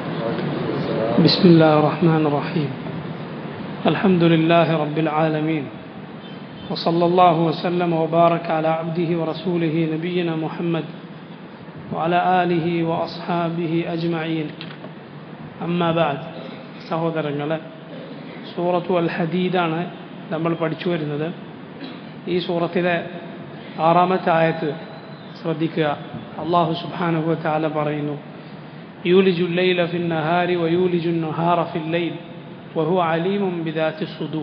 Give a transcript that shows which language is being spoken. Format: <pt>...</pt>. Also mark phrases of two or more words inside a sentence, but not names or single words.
<ar>بسم الله الرحمن الرحيم. الحمد لله رب العالمين، وصلى الله وسلم وبارك على عبده ورسوله نبينا محمد وعلى آله وأصحابه أجمعين. أما بعد.</ar> <ml>സഹോദരങ്ങളെ, സൂറത്തു അൽ ഹദീദാണ് നമ്മൾ പഠിച്ചു വരുന്നത്. ഈ സൂറത്തിലെ 6-ാമത്തെ ആയത്ത് ശ്രദ്ധിക്കുക. അല്ലാഹു</ml> <ar>سبحانه وتعالى</ar> <ml>പറയുന്നു,</ml> <ar>يولج الليل في النهار ويولج النهار في الليل وهو عليم بذات الصدور.</ar>